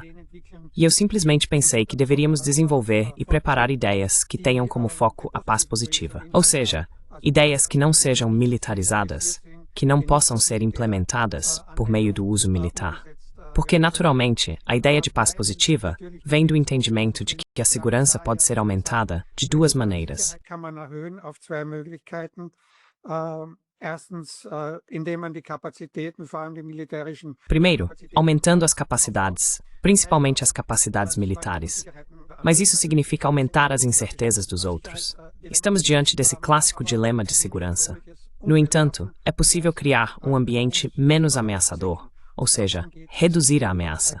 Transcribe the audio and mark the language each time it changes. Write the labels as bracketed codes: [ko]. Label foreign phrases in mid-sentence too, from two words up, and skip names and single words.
[pt] E eu simplesmente pensei que deveríamos desenvolver e preparar ideias que tenham como foco a paz positiva. Ou seja, ideias que não sejam militarizadas, que não possam ser implementadas por meio do uso militar. Porque, naturalmente, a ideia de paz positiva vem do entendimento de que a segurança pode ser aumentada de duas maneiras. [de] Kann man erhöhen auf zwei Möglichkeiten. Erstens, indem man die Kapazitäten, vor allem die militärischen. [pt] Primeiro, aumentando as capacidades, principalmente as capacidades militares. Mas isso significa aumentar as incertezas dos outros. Estamos diante desse clássico dilema de segurança. No entanto, é possível criar um ambiente menos ameaçador, ou seja, reduzir a ameaça.